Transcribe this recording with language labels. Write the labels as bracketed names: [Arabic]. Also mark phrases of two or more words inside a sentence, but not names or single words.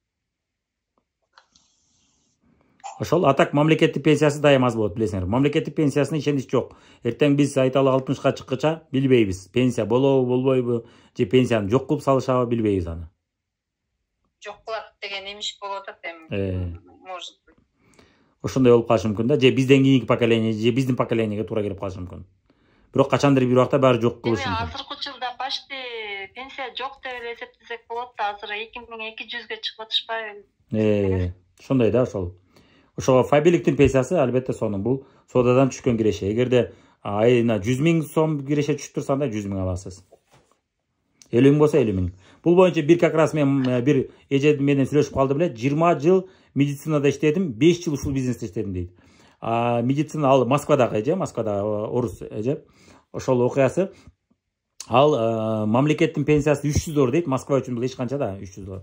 [Kyrgyz] Ошол атак мамлекеттик пенсиясы дайым аз болот, билесиңер. Мамлекеттик пенсиясына ишенич жок. Эртең биз айталы 60ка чыккыча билбейбиз. Пенсия болобу, болбойбу, же пенсияны жок кылып салышабы билбейбиз аны. Жок кылат деген эмиш болуп атат эми. [Russian] Может быть. [Kyrgyz] Ошондой болуп калышы мүмкүн да, же бизден кийинки поколение, же биздин поколениеге туура келип калышы мүмкүн. бирок качандыр бир убакта баары жок кылышы мүмкүн. Азыркы учурда почти пенсия жок деп эле эсептесек болот да, азыр 2200ге чыгып атышпайбы? Ошондой да ошол. Ошого фабиликтин пенсиясы албетте сонун, бул соодадан түшкөн киреше. Эгерде айына 100 000 сом киреше түшүп турса, анда 100 000 аласыз. 50 000 болсо 50 000. Бул боюнча бир [Russian] как раз [Kyrgyz] мен бир эже менен сүйлөшүп калды беле, 20 жыл медицинада иштедим, 5 жыл ушул бизнесте иштедим дейт. Медицина ал Москвадагы эже, Москвада орус эже. Ошол окуясы ал мамлекеттин пенсиясы $300 дейт, Москва үчүн бул эч канча да $300.